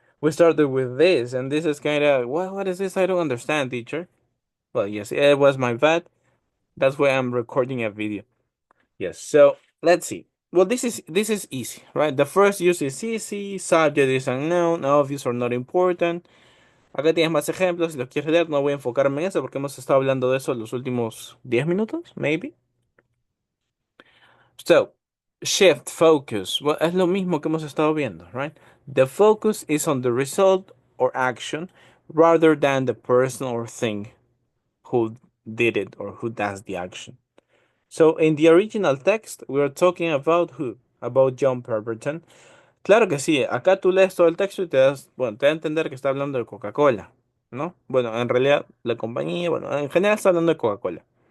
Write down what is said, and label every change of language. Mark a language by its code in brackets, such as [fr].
[en] We started with this, and this is kind of, what is this? I don't understand, teacher. Well, yes, it was my bad. That's why I'm recording a video. Yes, so let's see. Well, this is easy, right? The first use is easy, subject is unknown, obvious or not important. [es] Acá tienes más ejemplos, si los quieres leer, no voy a enfocarme en eso porque hemos estado hablando de eso los últimos 10 minutos, maybe. [en] So, shift, focus. Well, [es] es lo mismo que hemos estado viendo, [en] right? The focus is on the result or action rather than the person or thing who did it or who does the action. So, in the original text, we are talking about who? about John Pemberton. [es] Claro que sí, acá tú lees todo el texto y te das, bueno, te da a entender que está hablando de Coca-Cola, ¿no? Bueno, en realidad la compañía, bueno, en general está hablando de Coca-Cola.